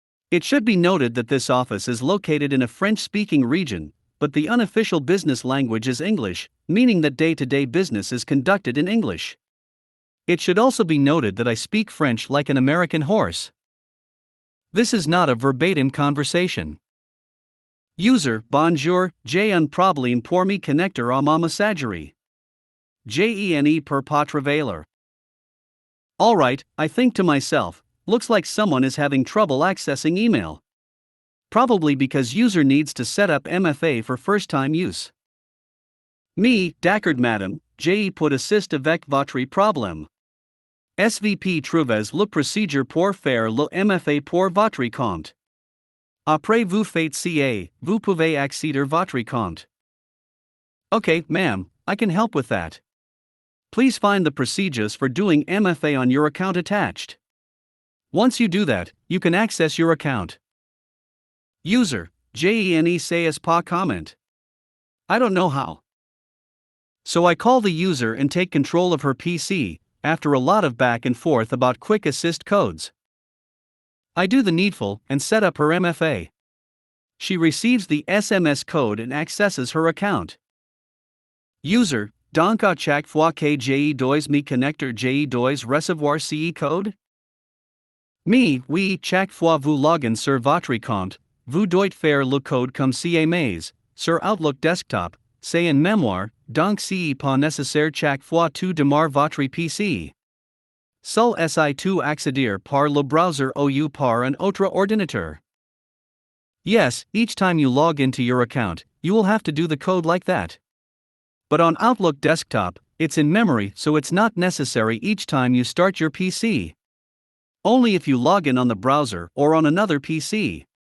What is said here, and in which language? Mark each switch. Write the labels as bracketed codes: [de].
[en] It should be noted that this office is located in a French-speaking region, but the unofficial business language is English, meaning that day-to-day business is conducted in English. It should also be noted that I speak French like an American horse. This is not a verbatim conversation. [fr] User: bonjour, j'ai un problème pour me connecter à ma messagerie. Gene per pas travailer. [en] Alright, I think to myself, looks like someone is having trouble accessing email. Probably because user needs to set up MFA for first time use. [fr] Me, d'accord madame, je peux assist avec votre problème. SVP trouves le procédure pour faire le MFA pour votre compte. Après vous faites ca, vous pouvez accéder votre compte. [en] Okay, ma'am, I can help with that. Please find the procedures for doing MFA on your account attached. Once you do that, you can access your account. [fr] User, je sais pas comment. [en] I don't know how. So I call the user and take control of her PC, after a lot of back and forth about quick assist codes. I do the needful and set up her MFA. She receives the SMS code and accesses her account. [fr] User, donc à chaque fois que je dois me connecter je dois recevoir ce code? Me, oui, chaque fois vous login sur votre compte, vous doit faire le code comme ca mais, sur Outlook Desktop, c'est en mémoire, donc c'est pas nécessaire chaque fois tu démarres votre PC. Seul si tu accéder par le browser ou par un autre ordinateur. [en] Yes, each time you log into your account, you will have to do the code like that. But on Outlook Desktop, it's in memory, so it's not necessary each time you start your PC. Only if you log in on the browser or on another PC.